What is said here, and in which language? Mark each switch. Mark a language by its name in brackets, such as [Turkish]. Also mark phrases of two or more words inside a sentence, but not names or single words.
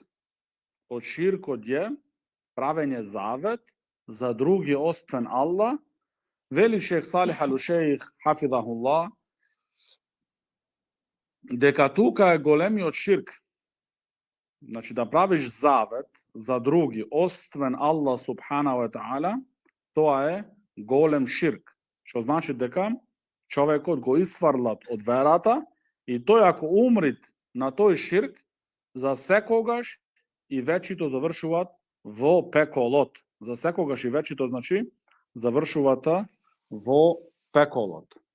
[Macedonian] Од ширкот е правење завет за други освен Аллах. Вели шейх Салих Ал-Ушейх хафизахуллах дека тука е големиот ширк. Да правиш завет за други освен Аллах [Arabic] سبحانه وتعالى, [Macedonian] тоа е голем ширк. Што значи дека човекот го исфрлат од верата и тој ако умрит на тој ширк, за секогаш и вечито завршуваат во пеколот. За секогаш и вечито завршуваат во пеколот.